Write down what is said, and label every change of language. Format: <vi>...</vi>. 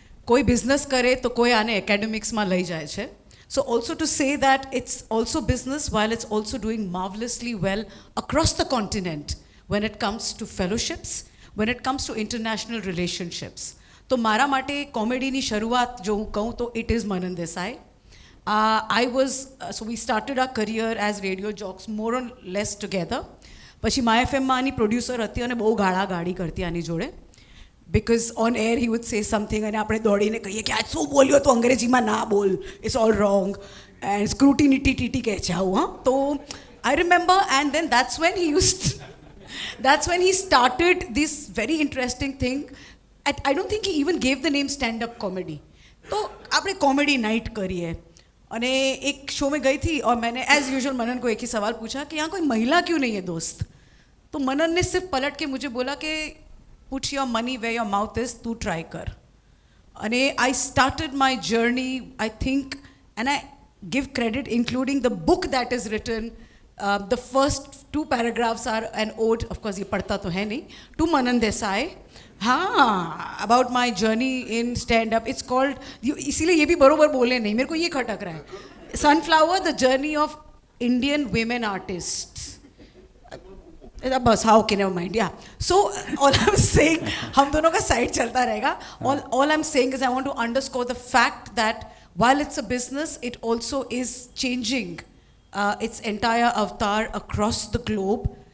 <gu>કોઈ બિઝનેસ કરે તો કોઈ આને એકેડેમિક્સમાં લઈ જાય છે.</gu> <en>So also to say that it's also business while it's also doing marvelously well across the continent when it comes to fellowships, when it comes to international relationships.</en> <gu>તો મારા માટે કોમેડીની શરૂઆત જો હું કહું તો</gu> <en>it is Manan Desai. So we started our career as radio jocks more or less together.</en> <gu>પછી my એફએમમાં આની પ્રોડ્યુસર હતી અને બહુ ગાળાગાળી કરતી આની જોડે.</gu> <en>Because on air he would say something and</en> <gu>આપણે દોડીને કહીએ કે આ શું બોલ્યો તો અંગ્રેજીમાં ના બોલ,</gu> <en>it's all wrong,</en> <gu>and scrutiny TT કહે છે આવું.</gu> <en>તો I remember, and then that's when he started this very interesting thing. I don't think he even gave the name stand-up comedy.</en> <hi>तो</hi> <gu>આપણે</gu> <hi>कॉमेडी नाइट करिए. અને એક शो में गई थी और मैंने एज यूजुअल मनन को एक ही सवाल पूछा कि यहाँ कोई महिला क्यों नहीं है दोस्त. तो मनन ने सिर्फ पलट के मुझे बोला कि</hi> <en>put your money where your mouth is,</en> <hi>तू ट्राई कर.</hi> <en>અને I started my journey, I think, and I give credit, including the book that is written. The first 2 paragraphs are an ode, of course</en> <hi>ये पढ़ता तो है नहीं,</hi> <en>to Manan Desai. हाँ, about my journey in stand-up. It's called,</en> <hi>इसीलिए ये भी बरोबर बोले नहीं, मेरे को ये खटक रहा है.</hi> <en>Sunflower, the journey of Indian women artists.</en> <hi>बस हाँ,</hi> <en>okay, never mind, yeah. So all I'm saying,</en> <hi>हम दोनों का side चलता रहेगा.</hi> <en>All I'm saying is I want to underscore the fact that while it's a business, it also is changing its entire avatar across the globe.</en>